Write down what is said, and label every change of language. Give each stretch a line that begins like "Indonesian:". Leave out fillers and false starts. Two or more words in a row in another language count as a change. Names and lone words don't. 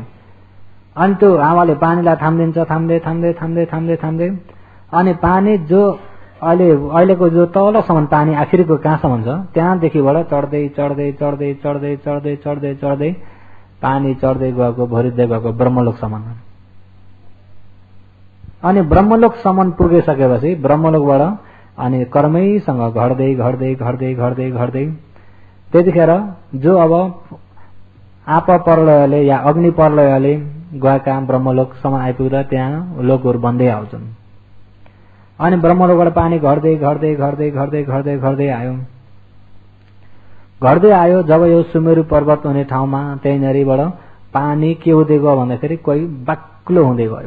Nepali: अनि त्यो हावाले पानीलाई थामिदिन्छ, थाम्दै थाम्दै थाम्दै थाम्दै थाम्दै अनि पानी जो अहिलेको जो तलसम्म पानी आखिरको कहाँसम्म छ त्यहाँदेखिबाट चढ्दै चढ्दै चढ्दै चढ्दै चढ्दै चढ्दै चढ्दै पानी चढ्दै गएको, भरिँदै गएको ब्रह्मलोकसम्म। अनि ब्रह्मलोकसम्म पुगिसकेपछि ब्रह्मलोकबाट अनि कर्मैसँग घट्दै घट्दै घट्दै घट्दै घट्दै त्यतिखेर जो अब आप प्रलयले या अग्नि प्रलयले गएका ब्रह्मलोकसम्म आइपुग्दा त्यहाँ लोकहरू बन्दै आउँछन्। अनि ब्रह्मलोकबाट पानी घट्दै घट्दै घट्दै घट्दै घट्दै घट्दै आयो। घट्दै आयो जब यो सुमेरु पर्वत हुने ठाउँमा त्यहीँनिरबाट पानी के हुँदै गयो भन्दाखेरि कोही बाक्लो हुँदै गयो।